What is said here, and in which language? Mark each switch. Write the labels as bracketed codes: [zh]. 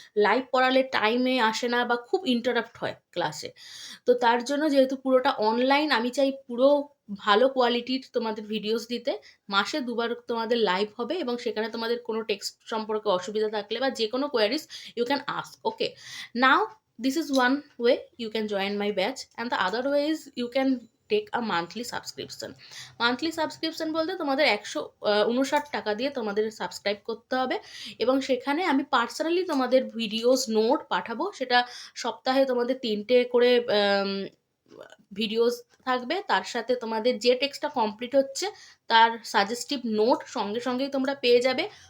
[bn] Live পড়ালে টাইমে আসে না বা খুব ইন্টারাপ্ট হয় ক্লাসে, তো তার জন্য যেহেতু পুরোটা অনলাইন, আমি চাই পুরো ভালো কোয়ালিটির তোমাদের ভিডিওস দিতে। মাসে 2বার তোমাদের লাইভ হবে, এবং সেখানে তোমাদের কোনো টেক্সট সম্পর্কে অসুবিধা থাকলে বা যে কোনো queries [en] You can ask. Okay, now this is one way you can join my batch, and the other way is you can take a monthly subscription. [bn] Monthly subscription বলতে তোমাদের 159 টাকা দিয়ে তোমাদের সাবস্ক্রাইব করতে হবে, এবং সেখানে আমি পার্সোনালি তোমাদের ভিডিওস নোট পাঠাবো। সেটা সপ্তাহে তোমাদের 3টে করে ভিডিওস থাকবে, তার সাথে তোমাদের যে টেক্সটটা কমপ্লিট হচ্ছে তার সাজেস্টিভ নোট সঙ্গে সঙ্গেই তোমরা পেয়ে যাবে।